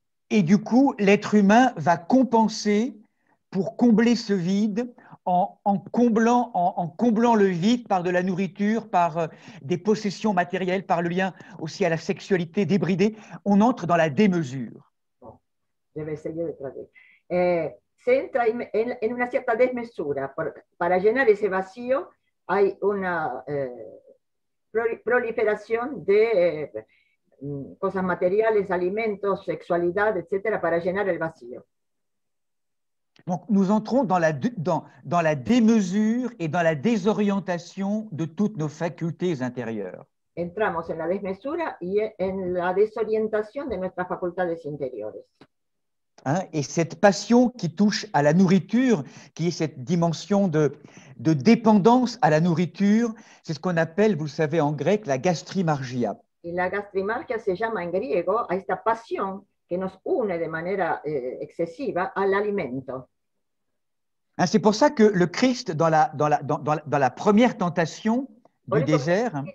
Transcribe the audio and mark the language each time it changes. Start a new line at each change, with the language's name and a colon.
French: et du coup, l'être humain va compenser pour combler ce vide en comblant le vide par de la nourriture, par des possessions matérielles, par le lien aussi à la sexualité débridée. On entre dans la démesure.
Spanish: debe seguir detrás de él. Se entra en una cierta desmesura. Para llenar ese vacío hay una proliferación de cosas materiales, alimentos, sexualidad, etcétera, para llenar el vacío.
French: Donc, nous entrons dans la démesure et dans la désorientation de toutes nos facultés intérieures.
Spanish: Entramos en la desmesura y en la desorientación de nuestras facultades interiores.
French: Hein, et cette passion qui touche à la nourriture, qui est cette dimension de dépendance à la nourriture, c'est ce qu'on appelle, vous le savez en grec, la gastrimargia.
Spanish: Y la gastrimargia se llama en griego a esta pasión que nos une de manera excesiva al alimento.
French: Hein, c'est pour ça que le Christ, dans la première tentation du désert,